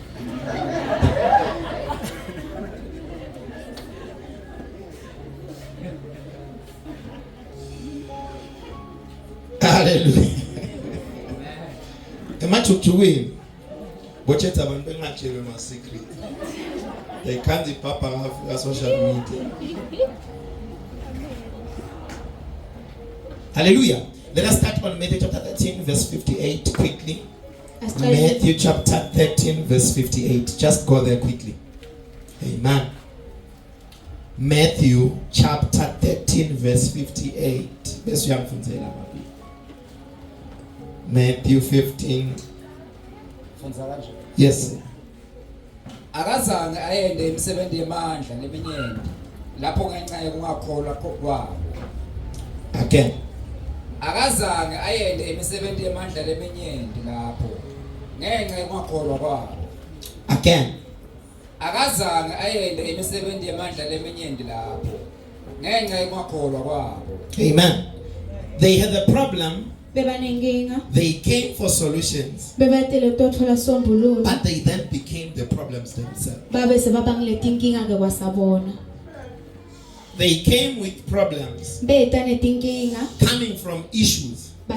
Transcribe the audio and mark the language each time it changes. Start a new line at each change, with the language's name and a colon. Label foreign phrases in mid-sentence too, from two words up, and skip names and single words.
English: Hallelujah. Imajukujukweni.
North Ndebele: Bochetha abantu bengatshelwe ama secret.
English: They can't ipapa on social media. Hallelujah. Let us start on Matthew chapter 13 verse 58 quickly. Matthew chapter 13 verse 58. Just go there quickly. Amen. Matthew chapter 13 verse 58. Matthew 15. Yes, sir.
Swati: Akazange ayende imisebenzi yemandla leminyeni lapho ngenxa yokungakholwa kwabo.
English: Again.
Swati: Akazange ayende imisebenzi yemandla leminyeni lapho ngenxa yokungakholwa kwabo.
English: Again.
Swati: Akazange ayende imisebenzi yemandla leminyeni lapho ngenxa yokungakholwa kwabo.
English: Amen. They had a problem. They came for solutions, but they then became the problems themselves. They came with problems, coming from issues.